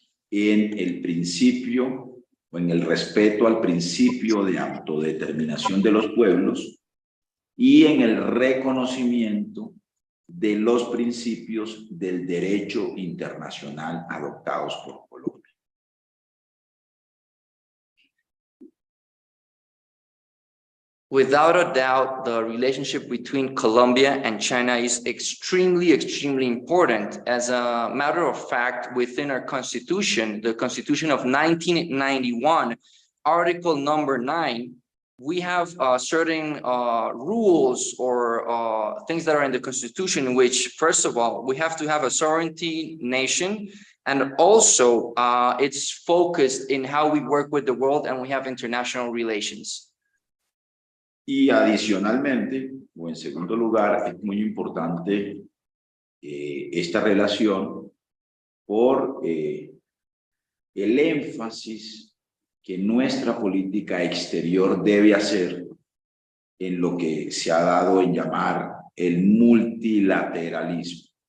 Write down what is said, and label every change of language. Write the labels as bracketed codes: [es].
[es] en el principio o en el respeto al principio de autodeterminación de los pueblos y en el reconocimiento de los principios del derecho internacional adoptados por Colombia. [en] Without a doubt, the relationship between Colombia and China is extremely, extremely important. As a matter of fact, within our constitution, the Constitution of 1991, Article number 9, we have certain rules or things that are in the Constitution, which, first of all, we have to have a sovereignty nation, and also it's focused in how we work with the world and we have international relations. [es] Y adicionalmente, o en segundo lugar, es muy importante esta relación por el énfasis que nuestra política exterior debe hacer en lo que se ha dado en llamar el multilateralismo,